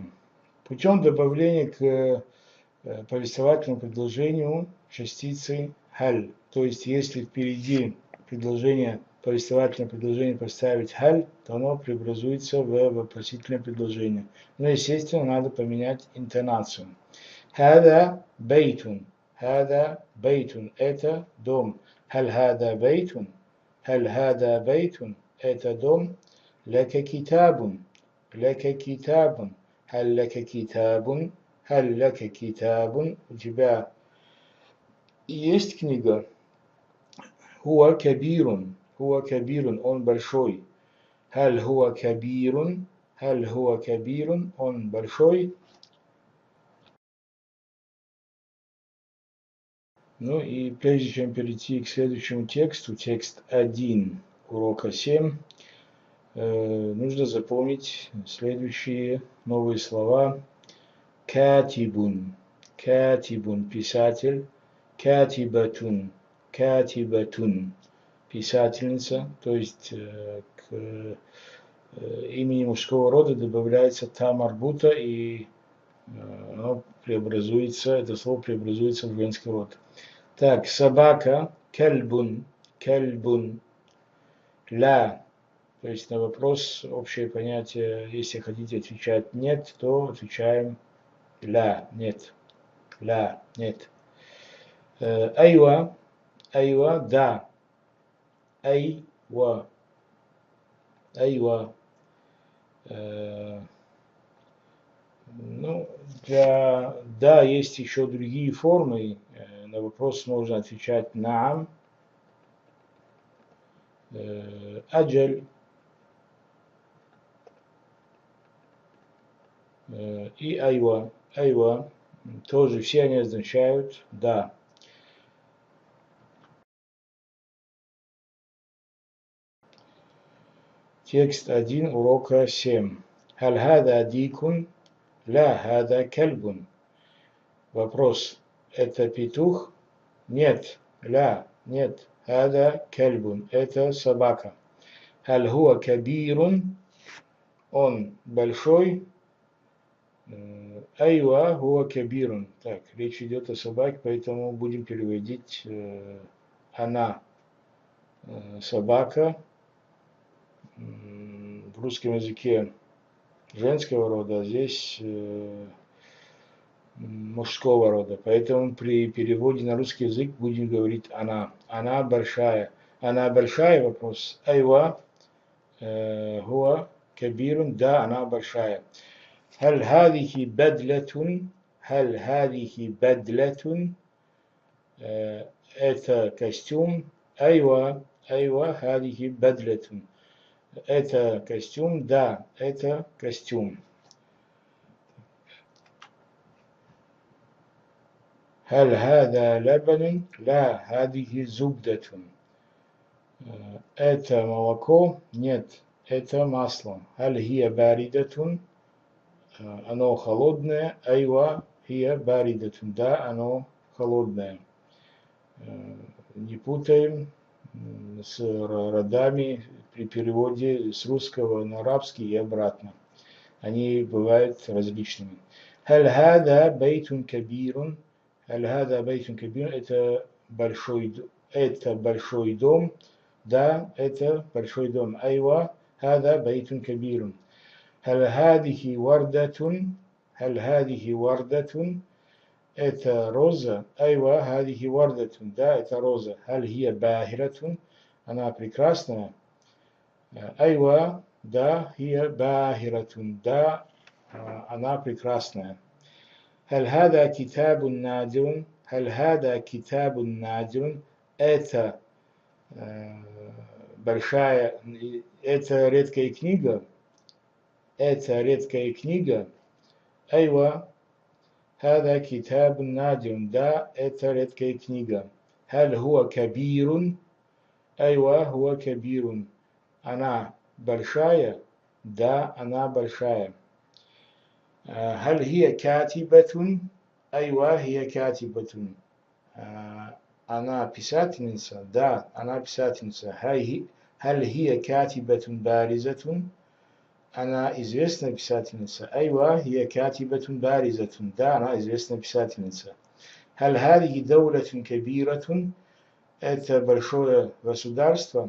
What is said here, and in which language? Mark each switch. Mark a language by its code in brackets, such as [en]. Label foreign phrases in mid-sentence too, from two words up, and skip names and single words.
[ru] Путем добавления к повествовательному предложению частицы халь. То есть, если впереди предложение, повествовательное предложение поставить халь, то оно преобразуется в вопросительное предложение. Но, естественно, надо поменять интонацию. [ar] هذا بيت. هذا بيت. [ru] Это дом. [ar] هل هذا بيت. هل هذا بيت. [ru] Это дом. [ar] لك كتاب. لك كتاب. هل لك كتاب. هل لك كتاب. [ru] У тебя есть книга? [ar] هو كبير. هو كبير. [ru] Он большой. [ar] هل هو كبير. هل هو كبير. [ru] Он большой. Ну и прежде чем перейти к следующему тексту, текст 1 урока 7, нужно запомнить следующие новые слова. [ar] كاتب. كاتب. [ru] Писатель. [ar] كاتبة. كاتبة. [ru] Писательница. То есть к имени мужского рода добавляется [ar] تاء مربوطة, [ru] и оно преобразуется, это слово преобразуется в женский род. Так, собака. [ar] كلب. كلب. [ru] Ля. То есть на вопрос общее понятие, если хотите отвечать нет, то отвечаем ля, нет. Ля, нет. Айва. Айва, да. Айва. Айва. Ну, для да есть еще другие формы. На вопрос можно отвечать наам. Аджаль. И айва. Айва. Тоже все они означают да. Текст 1 урока 7. [ar] هل هذا ديك؟ لا هذا كلب. [ru] Вопрос. Это петух? Нет. Ля. Нет. [ar] هذا كلب. [ru] Это собака. [ar] هل هو كبير? [ru] Он большой? [ar] أيوة هو كبير. [ru] Так, речь идет о собаке, поэтому будем переводить она собака. В русском языке женского рода, а здесь мужского рода. Поэтому при переводе на русский язык будем говорить она. Она большая. Она большая? Вопрос. [ar] أيوة هو كبير. [ru] Да, она большая. [ar] هل هذه بدلة. هل هذه بدلة. [ru] Это костюм. [ar] أيوة. أيوة هذه بدلة. [ru] Это костюм, да, это костюм. [ar] هل هذا لبن? لا هذه زبدة. [ru] Это молоко? Нет, это масло. [ar] هل هي باردة? [ru] Оно холодное. [ar] أيوة هي باردة. [ru] Да, оно холодное. Не путаем с родами при переводе с русского на арабский и обратно. Они бывают различными. [ar] هل هذا بيت كبير. هل هذا بيت كبير. [ru] Это большой дом. Да, это большой дом. [ar] أيوة هذا بيت كبير. هل هذه وردة. هل هذه وردة. [ru] Это роза. [ar] أيوة هذه وردة. [ru] Да, это роза. [ar] هل هي باهرة. [ru] Она прекрасная. Айва, да, [ar] هي باهرة, [ru] да, она прекрасная. [ar] هل هذا كتاب نادر، هل هذا كتاب نادر, [ru] это большая, это редкая книга, это редкая книга. [ar] أيوة، هذا كتاب نادر, [ru] да, это редкая книга. [ar] هل هو كبير، أيوة هو كبير, [ru] она большая, да, она большая. [ar] هل هي كاتبة؟ أيوة هي كاتبة. [ru] Она писательница? Да, она писательница. [ar] هل هي كاتبة بارزة? [ru] Она известная писательница. [ar] أيوة هي كاتبة بارزة. [ru] Да, она известная писательница. [ar] هل هذه دولة كبيرة? [ru] Это большое государство.